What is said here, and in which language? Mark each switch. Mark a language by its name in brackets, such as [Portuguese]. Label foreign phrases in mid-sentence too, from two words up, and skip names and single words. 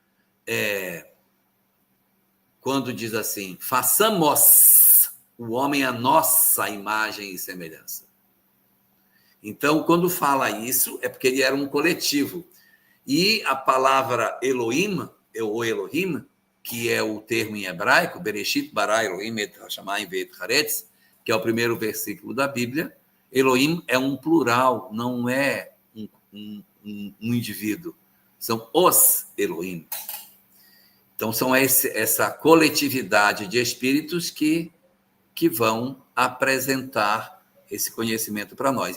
[Portuguese] Quando diz assim, façamos o homem a nossa imagem e semelhança. Então, quando fala isso, é porque ele era um coletivo. E a palavra Elohim, ou Elohim, que é o termo em hebraico, [Hebrew] בראשית ברא אלהים את השמים ואת הארץ, [Portuguese] que é o primeiro versículo da Bíblia, Elohim é um plural, não é um indivíduo. São os Elohim. Então, são essa coletividade de espíritos que vão apresentar esse conhecimento para nós.